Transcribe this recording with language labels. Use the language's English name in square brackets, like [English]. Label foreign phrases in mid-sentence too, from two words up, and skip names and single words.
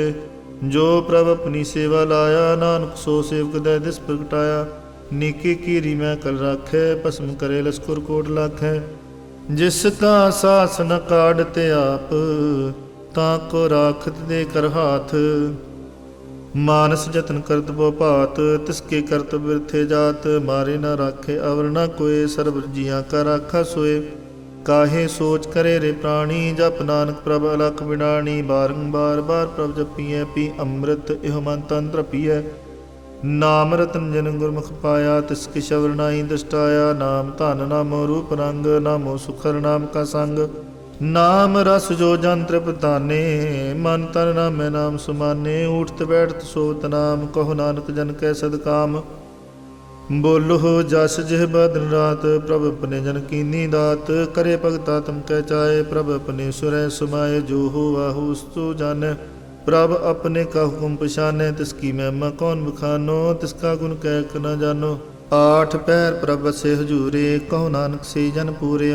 [Punjabi] ਜੋ ਪ੍ਰਭੁ ਅਪਨੀ ਸੇਵਾ ਲਾਇਆ, ਨਾਨਕ ਸੋ ਸੇਵਕ ਦੇ ਦਿਸ ਪ੍ਰਗਟਾਇਆ। ਨੀਕੀ ਕੀਰੀ ਮੈਂ ਕਲ ਰਾਖੈ, ਭਸਮ ਕਰੇ ਲਸਕੁਰ ਕੋਟ ਲਾਖੈ। ਜਿਸਕਾ ਸਾਸ ਨ ਕਾਢਤੇ ਆਪ, ਤਾਕੋ ਰਾਖਤ ਦੇ ਕਰ ਹਾਥ। ਮਾਨਸ ਜਤਨ ਕਰਤ ਬੋ ਭਾਤ, ਤਿਸਕੇ ਕਰਤ ਬਿਰਥੇ ਜਾਤ। ਮਾਰੇ ਨ ਰਾਖੇ ਅਵਰ ਨ ਕੋਇ, ਸਰਵ ਜੀਆ ਕਾ ਰਾਖਾ ਸੋਏ। ਕਾਹੇ ਸੋਚ ਕਰੇ ਰੇ ਪ੍ਰਾਣੀ, ਜਪ ਨਾਨਕ ਪ੍ਰਭ ਅਲਖ ਬਿਡਾਣੀ। ਬਾਰੰਬਾਰ ਬਾਰ ਪ੍ਰਭ ਜਪੀਐ, ਪੀ ਅੰਮ੍ਰਿਤ ਇਹ ਮਨ ਤਨ ਤ੍ਰਿਪੀਅ। ਨਾਮ ਰਤਨ ਜਨ ਗੁਰਮੁਖ ਪਾਇਆ, ਤਿਸਕੇ ਸ਼ਵਰ ਨਾਈ ਦ੍ਰਿਸ਼ਟਾਇਆ। ਨਾਮ ਧਨ ਨਾਮੋ ਰੂਪ ਰੰਗ, ਨਾਮੋ ਸੁਖਰ ਨਾਮ ਕਾ ਸੰਗ। ਨਾਮ ਰਸ ਜੋ ਜਨ ਤ੍ਰਿਪਤਾਨੇ, ਮਨ ਤਨ ਨਾਮੈ ਨਾਮ ਸੁਮਾਨੇ। ਉਠਤ ਬੈਠਤ ਸੋਵਤ ਨਾਮ, ਕਹੋ ਨਾਨਕ ਜਨ ਕੈ ਸਦਕਾਮ। ਬੋਲੋ ਜਸ ਜਿਹ ਬਦਨ ਰਾਤ, ਪ੍ਰਭ ਆਪਣੇ ਜਨ ਕੀਨੀ ਦਾਤ। ਕਰੇ ਭਗਤਾ ਤੁਮ ਕਹਿ ਚਾਏ, ਪ੍ਰਭ ਆਪਣੇ ਸੁਰੈ ਸੁਮਾਏ। ਜੋ ਹੋ ਆਹੂ ਸੋ ਜਾਣੈ, ਪ੍ਰਭ ਆਪਣੇ ਕਾ ਹੁਕਮ ਪਛਾਨੈ। ਤਿਸ ਕੀ ਮਹਿਮਾ ਕੌਣ ਬਖਾਨੋ, ਤਿਸ ਕਾ ਗੁਣ ਕਹਿ ਕ ਨ ਜਾਨੋ। ਆਠ ਪਹਿਰ ਪ੍ਰਭ ਵਸੇ ਹਜੂਰੇ, ਕਹੋ ਨਾਨਕ ਸੇ ਜਨ ਪੂਰੇ।